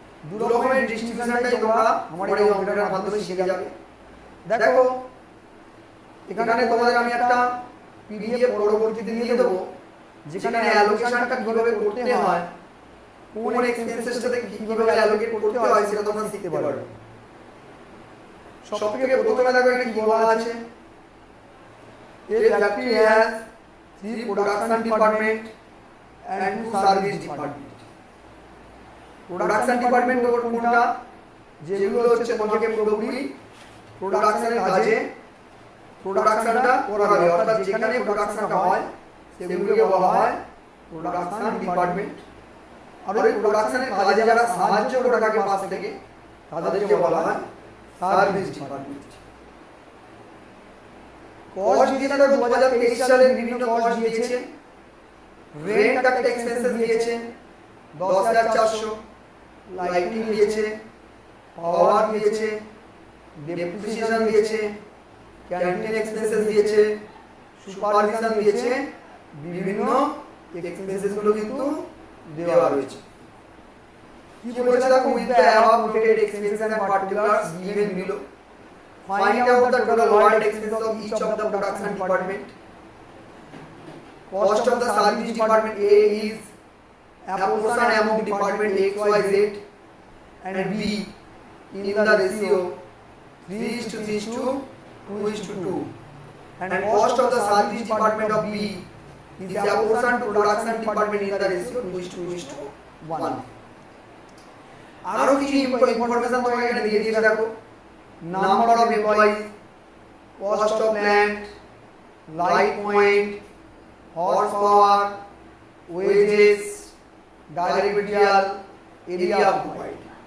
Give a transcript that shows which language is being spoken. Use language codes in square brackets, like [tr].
[bn] দু রকমের ডিস্ট্রিবিউশনটাই তোমরা আমার এই অঙ্কটার মাধ্যমে শিখে যাবে। দেখো এখানে তোমাদের আমি একটা পিডিএফ পরবর্তীতে দিয়ে দেবো, যেখানে অ্যালোকেশনটা কিভাবে করতে হয়, কোন এক্সপেন্সের সাথে কিভাবে অ্যালোকেট করতে হয় সেটা তোমরা শিখতে পারবে। সবথেকে প্রথমে দেখো এখানে কি বলা আছে, [en] A factory has 3 production department and 2 service department. [bn] Production department কোনটা, যেগুলো হচ্ছে তোমাকে পুরোপুরি প্রোডাকশনের কাজে প্রোডাকশনটা করাবে, অর্থাৎ যেখানে প্রোডাকশনটা হয় সেগুলোকে বলা হয় প্রোডাকশন ডিপার্টমেন্ট। আর এই প্রোডাকশনের কাজে যারা সাহায্য করে থাকে পাশ থেকে তাদেরকে বলা হয় সার্ভিস ডিপার্টমেন্ট। কস্ট দিয়েছে 2023 সালে বিভিন্ন কস্ট দিয়েছে। রেন্ট একটা এক্সপেন্সেস দিয়েছে 10,400, লাইটিং দিয়েছে, পাওয়ার দিয়েছে, ডেপ্রিসিয়েশন দিয়েছে, ক্যান্টিন এক্সপেন্সেস দিয়েছে, সুপারভিশন দিয়েছে, বিভিন্ন এক্সপেন্সেস গুলো কিন্তু দেওয়া রয়েছে। কি বলেছে দেখো, [en] With the above noted expenses and particulars given below find out the total overhead expense of each of the production department. Cost of the service department A is apportioned among department X, Y, Z and B in the ratio 3:2:2, and cost of the service department of B is apportioned to production department in the ratio 2:1. [bn] আরো কিছু information তোমাকে এখানে দিয়ে দিয়েছে। [en] দেখো number of employees, cost of land, light point, horsepower, wages, direct material, area occupied।